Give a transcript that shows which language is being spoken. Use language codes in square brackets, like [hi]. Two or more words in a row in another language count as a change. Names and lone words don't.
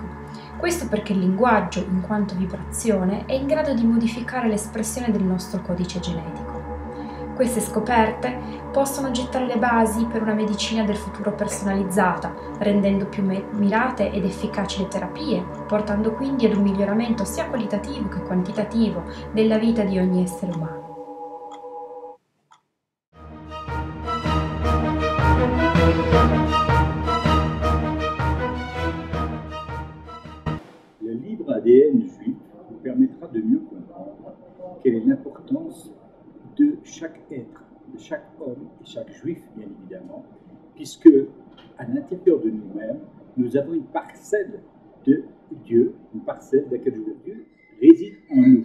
[it] Questo perché il linguaggio, in quanto vibrazione, è in grado di modificare l'espressione del nostro codice genetico. Queste scoperte possono gettare le basi per una medicina del futuro personalizzata, rendendo più mirate ed efficaci le terapie, portando quindi ad un miglioramento sia qualitativo che quantitativo della vita di ogni essere umano. [fr] Le livre ADN juif vous permettra de mieux comprendre quelle est l'importance de chaque être, de chaque homme et chaque juif, bien évidemment, puisque à l'intérieur de nous-mêmes, nous avons une parcelle de Dieu, une parcelle de laquelle Dieu réside en nous.